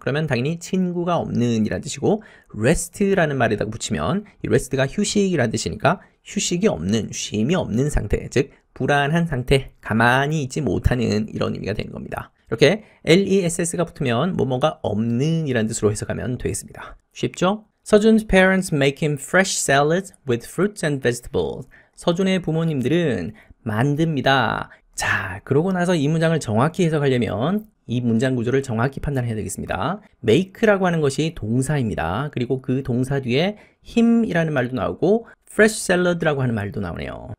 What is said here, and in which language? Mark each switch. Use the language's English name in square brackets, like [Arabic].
[Korean] 그러면 당연히 친구가 없는 이란 뜻이고 rest라는 말에다가 붙이면 이 rest가 휴식이란 뜻이니까 휴식이 없는, 쉼이 없는 상태, 즉 불안한 상태, 가만히 있지 못하는 이런 의미가 되는 겁니다. 이렇게 less가 붙으면 뭐뭐가 없는 이란 뜻으로 해석하면 되겠습니다. 쉽죠? [English] 서준's parents make him fresh salads with fruits and vegetables. [Korean] 서준의 부모님들은 만듭니다. 자, 그러고 나서 이 문장을 정확히 해석하려면 이 문장 구조를 정확히 판단해야 되겠습니다. make라고 하는 것이 동사입니다. 그리고 그 동사 뒤에 him이라는 말도 나오고 fresh salad라고 하는 말도 나오네요.